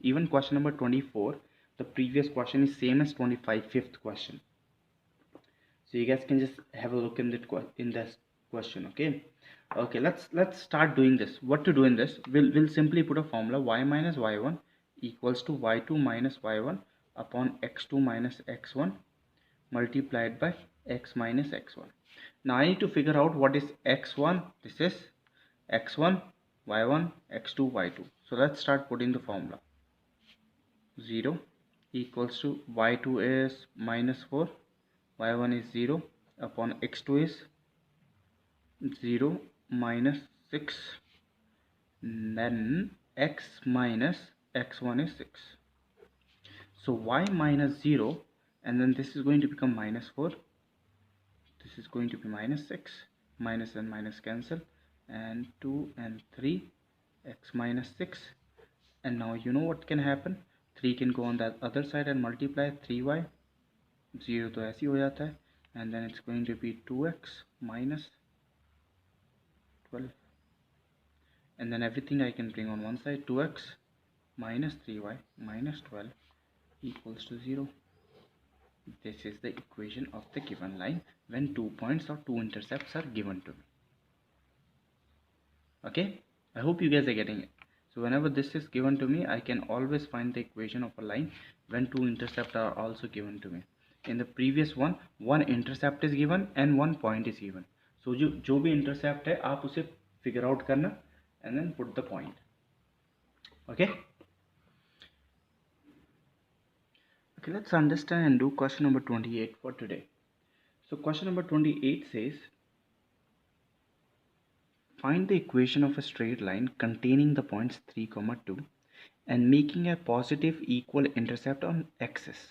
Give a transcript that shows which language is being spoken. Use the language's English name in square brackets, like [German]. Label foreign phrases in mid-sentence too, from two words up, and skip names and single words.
[English] Even question number 24, the previous question is same as 25, fifth question. So you guys can just have a look in this question. Okay, let's start doing this. What to do in this? We'll simply put a formula y minus y1 equals to y2 minus y1 upon x2 minus x1 multiplied by x minus x1. Now I need to figure out what is x1. This is x1 y1 x2 y2. So let's start putting the formula. 0 equals to y2 is -4, y1 is 0 upon x2 is 0 minus 6, then x minus x1 is 6. So y minus 0, and then this is going to become -4, this is going to be -6, minus and minus cancel, and 2 and 3, x minus 6. And now you know what can happen, 3 can go on that other side and multiply 3y, [Hindi] 0 तो ऐसे ही हो जाता है, [English] and then it's going to be 2x minus 12, and then everything I can bring on one side. 2x minus 3y minus 12 equals to 0. This is the equation of the given line when 2 points or 2 intercepts are given to me. Okay, I hope you guys are getting it. So whenever this is given to me, I can always find the equation of a line when 2 intercepts are also given to me. In the previous one, 1 intercept is given and 1 point is given. So [Hindi] जो भी [English] intercept [Hindi] है आप उसे [English] figure out करना and then put the point. Okay, let's understand and do question number 28 for today. So question number 28 says Find the equation of a straight line containing the points 3, 2 and making a positive equal intercept on axis.